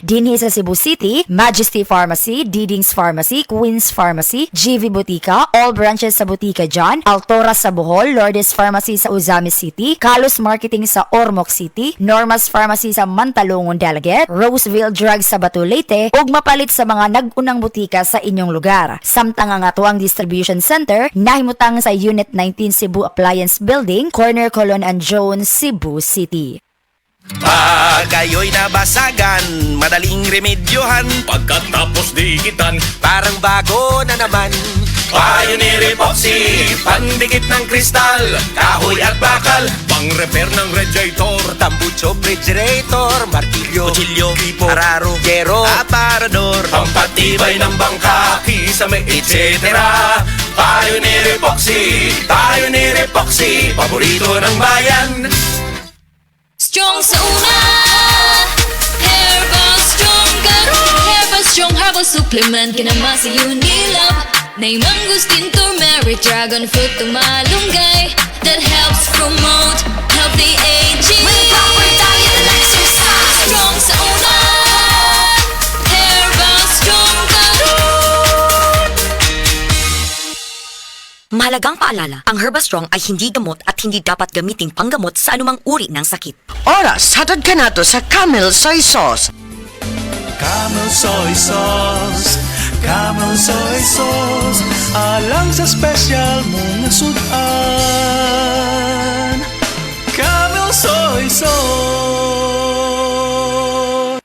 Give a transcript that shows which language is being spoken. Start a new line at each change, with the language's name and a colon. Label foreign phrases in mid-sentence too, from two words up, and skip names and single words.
Cebuano: Dinhi sa Cebu City, Majesty Pharmacy, Didings Pharmacy, Queens Pharmacy, GV Botica,
English: all branches
Cebuano: sa Botica John, Altora sa Bohol, Lourdes Pharmacy sa Uzamis City, Kalos Marketing sa Ormoc City, Normas Pharmacy sa Mantalongon Delegate, Roseville Drugs sa Batu Leyte, ug mapalit sa mga nag-unang butika sa inyong lugar. Samtang ang atuang
English: distribution center
Cebuano: nahimutang sa Unit 19 Cebu Appliance Building, Corner Colon and Jones, Cebu City.
Filipino: Pag ayo'y nabasagan, madaling remedyohan. Pagkatapos dikitan, Parang bago na naman. Pioneer Epoxy, pandikit ng kristal, kahoy at bakal, pang-repair ng radiator, tambucho, refrigerator, martilyo, kutsilyo, gripo, araro, gero, aparador, pampatibay ng bangka, kisame, etc. Pioneer Epoxy, Pioneer Epoxy, paborito ng bayan.
Cebuano: Strong sa una, Herbal Strong Garong, Herbal Strong Herbal Supplement, kinamasa Unilab, Nay mangustin, turmeric,
English: dragon fruit,
Cebuano: tumalunggay,
English: that helps promote healthy aging. With proper diet and exercise, strong sa una, Herbal Strong Garong.
Filipino: Mahalagang paalala, ang Herbastrong ay hindi gamot at hindi dapat gamiting panggamot sa anumang uri ng sakit.
Cebuano: Oras, hatod ka nato sa Camel Soy Sauce. Camel Soy Sauce, Camel Soy Sauce, alang sa special mong sudan. Camel Soy Sauce.